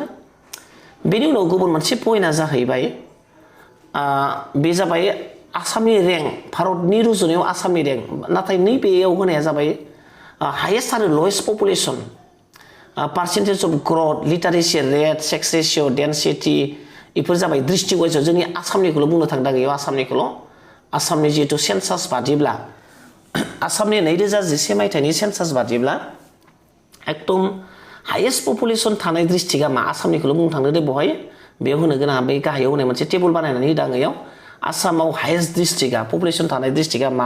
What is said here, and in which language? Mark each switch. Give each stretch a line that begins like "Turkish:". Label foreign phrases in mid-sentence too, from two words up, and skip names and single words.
Bodo: बेनि उनाव गुबुन मोनसे पइन्टआ जाहैबाय बे जाबाय आसामनि रेंक भारतनि रुजुनायाव आसामनि रेंक नाथाय नैबेयाव होनाया जाबाय हाइएस्ट आरो
English: lowest population percentage of growth, literacy rate, sex ratio, density,
Bodo: इफोर जाबाय
English: district wise
Bodo: जोंनि आसामनिखौल' बुंनो थांदों इयाव आसामनि जिहेतु सेन्सास बादिब्ला आसामनि 2011 मायथाइनि सेन्सास बादिब्ला एकदम
English: highest population
Bodo: थानाय डिस्ट्रिक्टआ मा आसामनिखौल' बुंनो थांदों दे बहाय बेयाव होनो गोनां बै गाहायाव होनाय मोनसे टेबल बानायनानै होदों इयाव आसामाव
English: highest district
Bodo: पपुलेशन थानाय डिस्ट्रिक्टआ मा